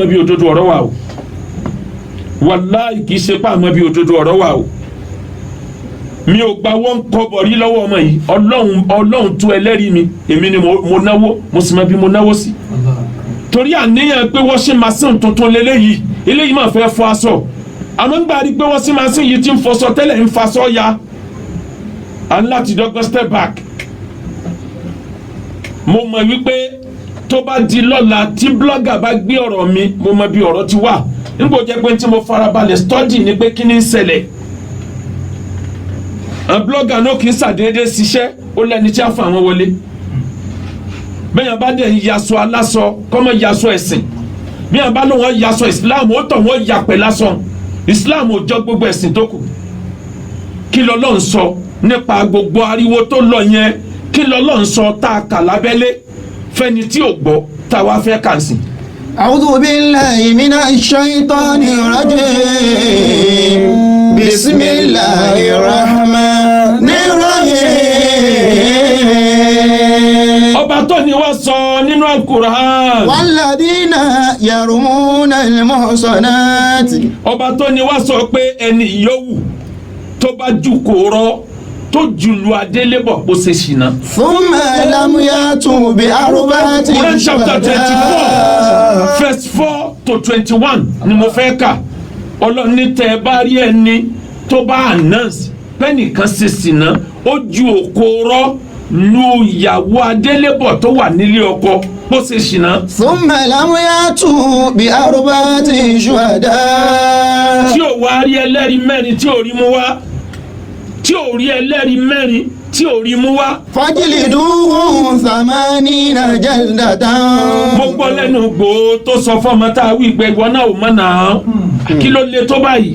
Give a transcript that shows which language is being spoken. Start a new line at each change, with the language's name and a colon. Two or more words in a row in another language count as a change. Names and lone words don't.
Yoruba: bí òdodo ọ̀rọ̀ wà o wàláì kì í ṣe pé àmọ́ bí òdodo ọ̀rọ̀ wà o mi ò gba wọ́n kọ́bọ̀ rí lọ́wọ́ ọmọ yìí Ọlọ́run tú ẹlẹ́rìí mi èmi ni mo náwó mo sì mọ bí mo náwó sí torí àníyàn pé wọ́n ṣe machine tuntun lélẹ́yìí eléyìí máa fẹ́ fọ aṣọ àmọ́ ń gbà rí pé wọ́n ṣe machine yìí ti ń fọṣọ tẹ́lẹ̀ ń faṣọ ya à ń láti dọ́gbọ́n
English: step back
Yoruba: mo mọ̀ wípé tó bá di lọ́la tí blogger bá gbé ọ̀rọ̀ mi mo mọ̀ bí ọ̀rọ̀ ti wà nígbà jẹ́ pé tí mo farabalẹ̀ study ni pé kí ni ń ṣẹlẹ̀ blogger náà kì í ṣàdédé ṣiṣẹ́ ó lẹ́ni tí a fà wọ́n wọlé bẹ́ẹ̀ yẹn bá dẹ̀ yaṣọ aláṣọ kọ́mọ yaṣọ ẹ̀sìn bí yẹn bá lóun wọ́n yaṣọ Islam ó tọ̀ wọ́n yapẹ̀ lásán Islam ò jọ gbogbo ẹ̀sìn tó kù kí lọ́lọ́run sọ nípa gbogbo ariwo tó lọ yẹn kí lọ́lọ́run sọ tá a kà lábẹ́lé fẹ́ni tí ò gbọ́ tá a wá fẹ́ kà sí.
Arabic: أعوذ بالله من الشيطان الرجيم. بسم الله الرحمن الرحيم.
Yoruba: Ọba tó ní wá sọ nínú Al-Qur'an.
Arabic: والذين يرمون المحصنات.
Yoruba: Ọba tó ní wá sọ pé ẹni yòówù tó bá jù kó rọ tó jùlù adélébọ̀ kó ṣe ṣìnà.
Arabic: ثم لم يأتوا بأربعة.
English: Quran chapter 24 verse 4 to 21
Yoruba: ni mo fẹ́ kà Ọlọ́run ní tẹ́ ẹ bá rí ẹni tó bá announce pẹ́nìkan ṣe ṣìnà ó ju òkòrọ́ lu ìyàwó adélébọ̀ tó wà nílé ọkọ kó ṣe ṣìnà.
Arabic: ثم لم يأتوا بأربعة شهداء.
Yoruba: tí ò wá rí ẹlẹ́rìí mẹ́rin tí ò rí mú wá tí ò rí ẹlẹ́rìí mẹ́rin tí ò rí mú wá.
Arabic: فاجلدوهم ثمانين جلدة.
Yoruba: mo gbọ́ lẹ́nu gbòó tó sọ fọ́mọ tá a wí pé ìwọ náà ò mọ̀ náà kí ló le tó báyìí.